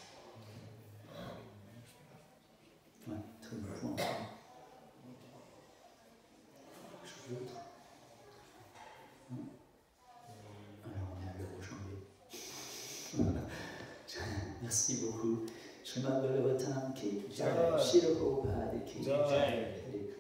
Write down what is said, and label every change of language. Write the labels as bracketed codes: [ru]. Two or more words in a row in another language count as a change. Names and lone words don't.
[fr] Ouais, très bon point. Quelque chose d'autre? Alors on est à l'heure aujourd'hui. Merci beaucoup. [hi] Srimad Bhagavatam ki jai, Srila Prabhupada ki jai.